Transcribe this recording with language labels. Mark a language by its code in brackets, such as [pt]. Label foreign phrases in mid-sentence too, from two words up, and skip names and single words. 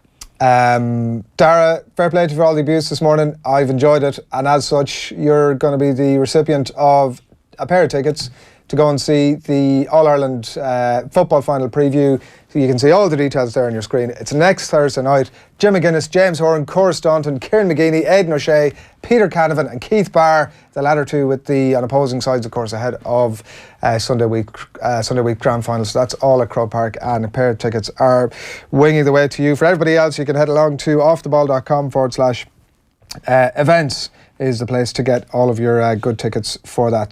[en] Darragh, fair play to you for all the abuse this morning. I've enjoyed it, and as such, you're going to be the recipient of a pair of tickets to go and see the All-Ireland football final preview. So you can see all the details there on your screen. It's next Thursday night. Jim McGuinness, James Horan, Cora Staunton, Kieran McGeeney, Aidan O'Shea, Peter Canavan and Keith Barr, the latter two with the on opposing sides, of course, ahead of Sunday week grand final. So that's all at Croke Park, and a pair of tickets are winging the way to you. For everybody else, you can head along to offtheball.com/events is the place to get all of your good tickets for that.